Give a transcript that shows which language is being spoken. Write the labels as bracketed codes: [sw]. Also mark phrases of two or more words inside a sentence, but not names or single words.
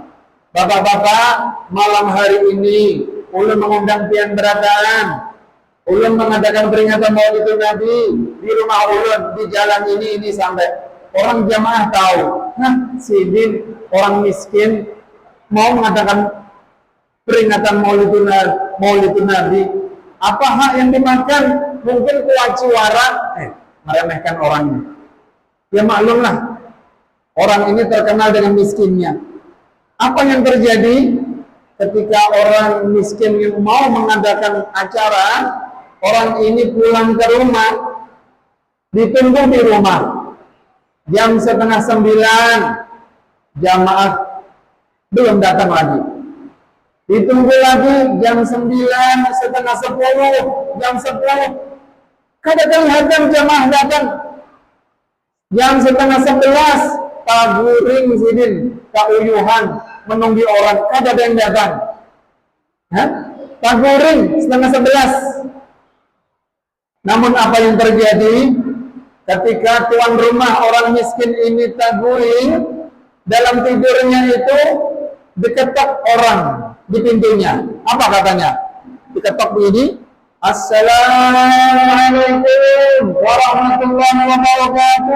[bjn] "Bapak-bapak, malam hari ini ulun mengundang pian berataan. Ulun mengadakan peringatan Maulid Nabi di rumah ulun, di jalan ini sampai orang jamaah tahu. Nah, sidin orang miskin mau mengadakan peringatan Maulid Nabi. [id] Apa hak yang dimakan? Mungkin kuat suara." Meremehkan orangnya. Ya maklumlah, orang ini terkenal dengan miskinnya. Apa yang terjadi ketika orang miskin yang mau mengadakan acara, orang ini pulang ke rumah, ditunggu di rumah. Jam 8:30, jamaah belum datang lagi. Ditunggu lagi jam 9, 9:30, jam 10. [bjn] Kada kelihatan jamaah datang. Jam 10:30, taguring sidin, kauyuhan, menunggu orang, kada ada yang datang. Taguring 10:30. [id] Namun apa yang terjadi? Ketika tuan rumah orang miskin ini taguring, dalam tidurnya itu diketok orang di pintunya. Apa katanya? Diketok begini, [ar] "السلام عليكم ورحمة الله وبركاته."